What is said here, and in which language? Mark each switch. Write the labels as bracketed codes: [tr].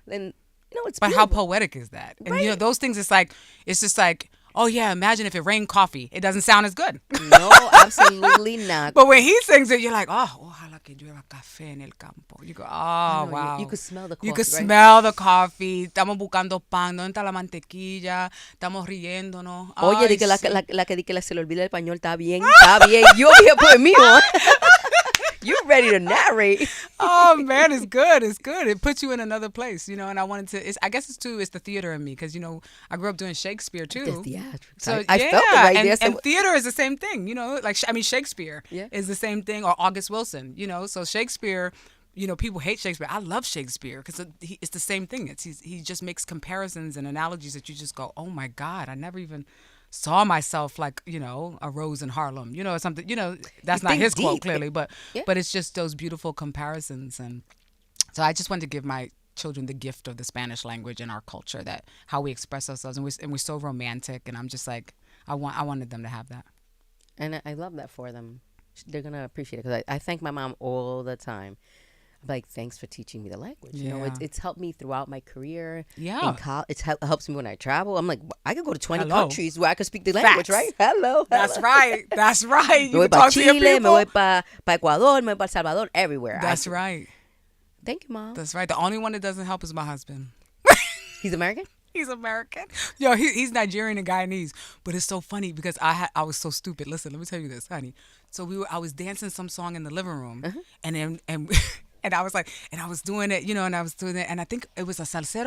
[en] then, you know, it's But how beautiful. poetic is that? And you know, Right. those things, it's just like, oh yeah, imagine if it rained coffee. It doesn't sound as good. No, absolutely not. But when he sings it, you're like, oh, [es] ojalá que llueva café en el campo. [en] You go, oh, I know, wow. you could smell the coffee, You could right? smell the coffee. [es] Estamos buscando pan. ¿Dónde está la mantequilla? Estamos riéndonos. Oye, Ay, di que sí. la que di que se le olvida el español, está bien, está bien. Yo voy a [en] put me on. You ready to narrate? Oh man, it's good. It's good. It puts you in another place, you know. And I wanted to. I guess it's the theater in me because I grew up doing Shakespeare too. The theatrics. So I yeah, felt it right there. and theater is the same thing, you know. Like Shakespeare Yeah. is the same thing, or August Wilson, you know. So Shakespeare, you know, people hate Shakespeare. I love Shakespeare because it's the same thing. He just makes comparisons and analogies that you just go, oh my God, I never even saw myself like, you know, a rose in Harlem, you know, or something. You know, that's not his quote clearly, but it's just those beautiful comparisons. And so I just wanted to give my children the gift of the Spanish language and our culture, that how we express ourselves, and we're so romantic. And I'm just like, I wanted them to have that. And I love that for them. They're gonna appreciate it because I thank my mom all the time. I'm like, thanks for teaching me the language. You know, it's helped me throughout my career. Yeah, it helps me when I travel. I'm like, I could go to 20 countries where I could speak the language, Facts. right? Hello. That's right. That's right. [es] Me voy para Chile, me voy para Ecuador, me voy para El Salvador, [en] everywhere. That's right. Thank you, Mom. That's right. The only one that doesn't help is my husband. He's American? He's American. Yo, he's Nigerian and Guyanese. But it's so funny because I was so stupid. Listen, let me tell you this, honey. So I was dancing some song in the living room, and and I was like, and I was doing it, you know, and I was doing it, and I think it was a salsero.